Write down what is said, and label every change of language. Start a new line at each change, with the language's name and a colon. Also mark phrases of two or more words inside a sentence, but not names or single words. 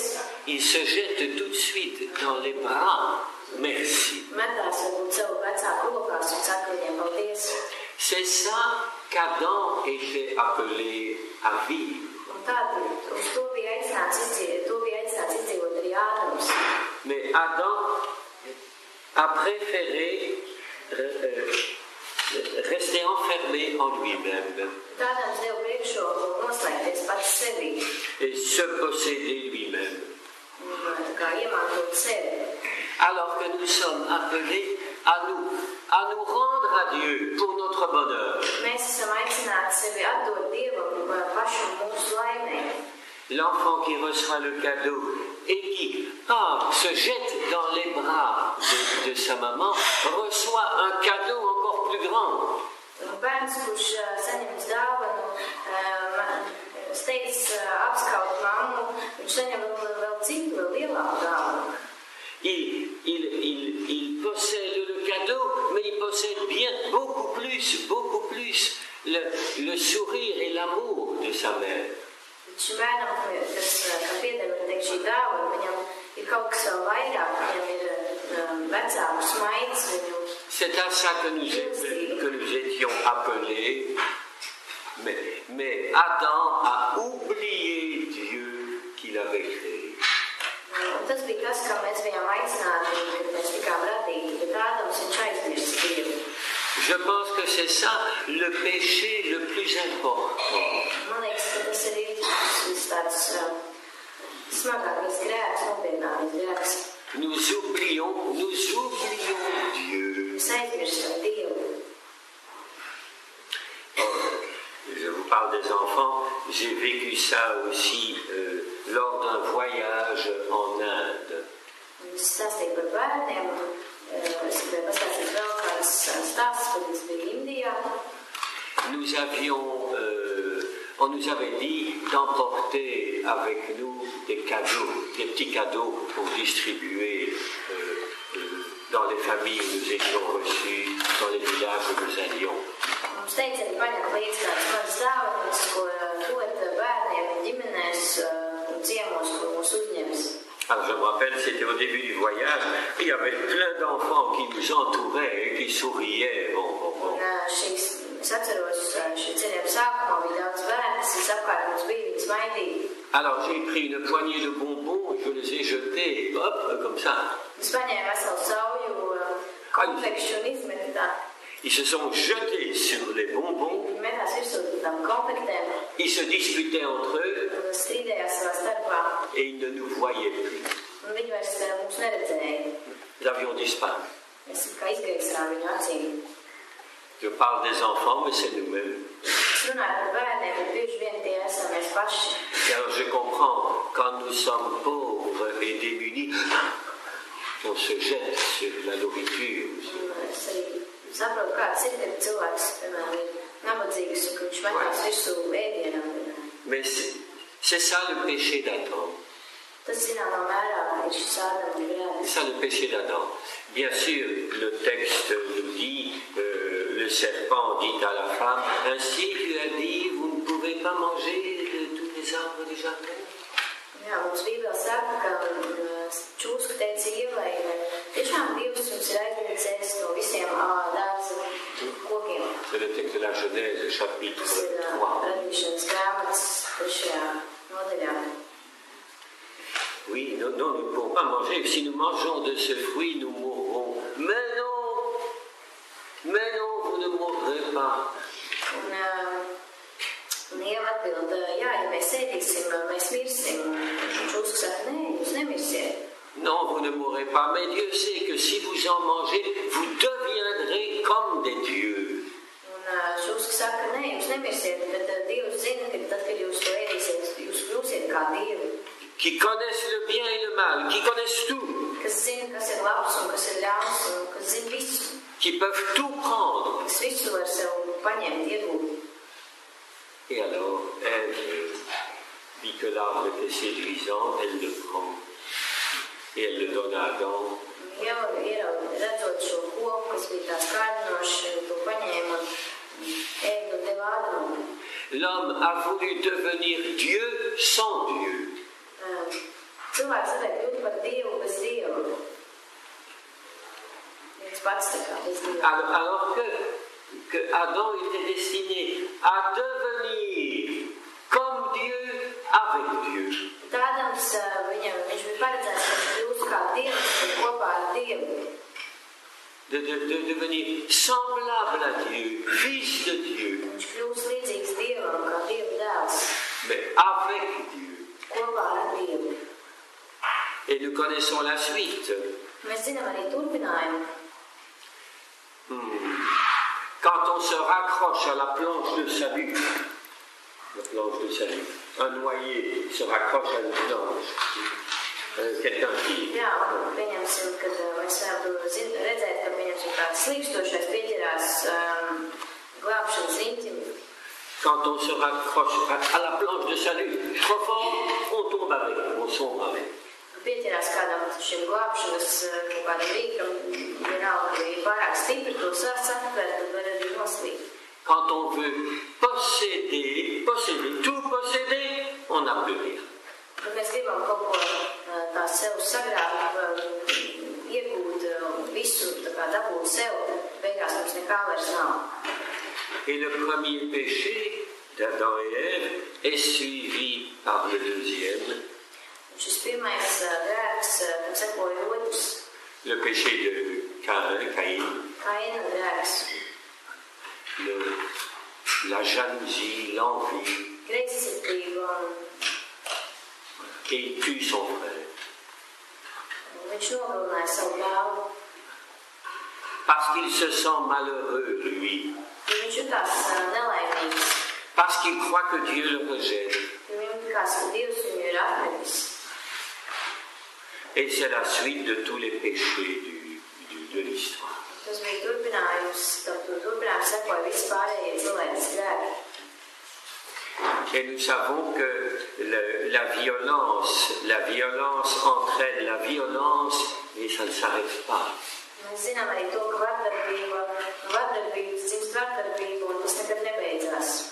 French: Ils se jettent tout de suite dans les bras. Merci.
Latvian: Metās varbūt savu vecāku rokās un saka viņiem paldies.
French: C'est ça qu'Adam était appelé à vivre.
Latvian: Un tad uz to bija aicināts izdzīvot arī Ādams.
French: Mais Adam a préféré rester enfermé en lui-même
Latvian: Tādams deva priekšroku noslēgties pats sevī,
French: et se posséder lui-même.
Latvian: kā iemantot sevi.
French: Alors que nous sommes appelés à nous rendre à Dieu pour notre bonheur.
Latvian: Mēs esam aicināti sevi atdot Dievam pašu mūsu laimē.
French: L'enfant qui reçoit le cadeau et qui se jette dans les bras de sa maman reçoit un cadeau encore plus grand.
Latvian: Bērns, kurš saņems dāvanu, steidz apskaut mammu, viņš saņem vēl citu, vēl lielāku dāvanu.
French: Il possède le cadeau, mais il possède bien beaucoup plus le sourire et l'amour de sa mère.
Latvian: Šim bērnam, kas pieder, var teikt, šī dāvana, viņam ir kaut kas vēl vairāk, viņam ir vecāku smaids, viņu.
French: C'est à ça que nous étions appelés, mais Adam a oublié Dieu qu'il avait créé.
Latvian: Tas bija tas, kā mēs bijām aicināti, kad mēs tikām radīti, bet Ādams viņš aizmirst Dievu.
French: Je pense que c'est ça le péché le plus important.
Latvian: Man liekas, ka tas ir tāds smagākais grēks, nopietnākais grēks.
French: Nous oublions Dieu.
Latvian: Mēs aizmirstam Dievu.
French: Je vous parle des enfants. J'ai vécu ça aussi lors d'un voyage en Inde.
Latvian: Es stāstīju par bērniem. Es gribēju pastāstīt vēl kāds stāsts, kad es biju Indijā.
French: On nous avait dit d'emporter avec nous des cadeaux, des petits cadeaux pour distribuer dans les familles où nous étions reçus, dans les villages où nous allions.
Latvian: Mums teica arī paņemt līdz kāds mazs dāvanas, ko dot bērniem ģimenēs un ciemos, ko mūs uzņems.
French: Alors je me rappelle, c'était au début du voyage, il y avait plein d'enfants qui nous entouraient et qui souriaient.
Latvian: Es atceros, šī ceļojuma sākumā bija daudz bērnu, kas apkārt mums bija, viņi smaidīja.
French: Alors j'ai pris une poignée de bonbons et je les ai jetés, hop, comme ça.
Latvian: Es paņēmu veselu sauju konfekšu un izmetu tā.
French: Ils se sont jetés sur les bonbons.
Latvian: Viņi metās virsū tam konfektēm.
French: Ils se disputaient entre eux.
Latvian: Un strīdējās savā starpā.
French: Et ils ne nous voyaient plus.
Latvian: Un viņi vairs mums neredzēja.
French: Nous avions disparu.
Latvian: Mēs kā izgaisrām viņu acīm.
French: Je parle des enfants, mais c'est nous-mêmes.
Latvian: Es runāju par bērniem, bet bieži vien tie esam mēs paši.
French: Et alors je comprends, quand nous sommes pauvres et démunis, on se jette sur la nourriture.
Latvian: Es arī saprotu, kāds ir, kad cilvēks, piemēram, ir nabadzīgs un viņš metās virsū ēdienam.
French: Mais C'est ça le péché d'Adam. C'est ça le péché d'Adam. Bien sûr, le texte nous dit, le serpent dit à la femme, ainsi tu as dit, vous ne pouvez pas manger de tous les arbres du jardin.
Latvian: Jā, mums Bībelē saka, ka čūska teica Ievai, tiešām Dievs jums ir aizliedzis ēst no visiem dārza kokiem.
French: C'est le texte de la Genèse, chapitre 3.
Latvian: Radīšanas grāmatas 3. nodaļā.
French: Oui, non, nous ne pouvons pas manger. Si nous mangeons de ce fruit, nous mourrons. Mais non, vous ne mourrez pas.
Latvian: Un Ieva atbild, jā, ja mēs ēdīsim, mēs mirsim. Čūska saka, nē, jūs nemirsiet.
French: Non, vous ne mourrez pas. Mais Dieu sait que si vous en mangez, vous deviendrez comme des dieux.
Latvian: Un čūska saka, nē, jūs nemirsiet, bet Dievs zina, ka tad, kad jūs to ēdīsiet, jūs kļūsiet kā dievi.
French: Qui connaissent le bien et le mal, qui connaissent tout.
Latvian: Kas zina, kas ir labs un kas ir ļauns, un kas zina visu.
French: Qui peuvent tout prendre.
Latvian: Kas visu var sev paņemt, iegūt.
French: Et alors, Ève vit que l'arbre était séduisant, elle le prend. Et elle le donne à Adam.
Latvian: Redzot šo koku, kas bija tāds kārdinošs, to paņēma Ēva un deva Ādamam.
French: L'homme a voulu devenir Dieu sans Dieu.
Latvian: Cilvēks varēja kļūt par Dievu bez Dieva. Viens pats tā kā bez Dieva.
French: Alors que Adam était destiné à devenir comme Dieu avec Dieu.
Latvian: Tādams viņš bija paredzēts, ka viņš kļūst kā Dievs kopā ar Dievu.
French: De devenir semblable à Dieu, fils de Dieu.
Latvian: Viņš kļūst līdzīgs Dievam, kā Dieva dēls.
French: Mais avec Dieu.
Latvian: Kopā ar Dievu.
French: Et nous connaissons la suite.
Latvian: Mēs zinām arī turpinājumu.
French: Quand on se raccroche à la planche de salut, un noyé se raccroche à une planche. Quelqu'un qui...
Latvian: Jā, pieņemsim, kad mēs varam redzēt, ka pieņemsim kāds slīkstošais pieķerās glābšanas riņķim.
French: Quand on se raccroche à la planche de salut, trop fort, on tombe avec, on sombre avec.
Latvian: Pieķerās kādam šim glābšanas kādam rīkam, vienalga, ka ir pārāk stipri, to satvert, tad var arī noslīgt.
French: Quand on veut posséder, tout posséder, on n'a plus rien.
Latvian: Kad mēs gribam kaut ko tā sev sagrābt, iegūt visu, tā kā dabūt sev, beigās mums nekā vairs nav.
French: Et le premier péché d'Adam et Ève est suivi par le deuxième.
Latvian: Šis pirmais grēks, kam sekoja otrs.
French: Le péché de Caïn.
Latvian: Kaina grēks.
French: La jalousie, l'envie.
Latvian: Greizsirdība.
French: Et il tue son frère.
Latvian: Viņš nogalināja savu brāli.
French: Parce qu'il se sent malheureux, lui.
Latvian: Viņš jutās nelaimīgs.
French: Parce qu'il croit que Dieu le rejette.
Latvian: Viņam likās, ka Dievs viņu ir atmetis.
French: Et c'est la suite de tous les péchés de l'histoire.
Latvian: Tas bija turpinājums sekoja visi pārējie cilvēces grēki.
French: Et nous savons que la violence entraîne la violence et ça ne s'arrête pas.
Latvian: Mēs zinām arī to, ka vardarbības dzimst vardarbību un tas nekad nebeidzās.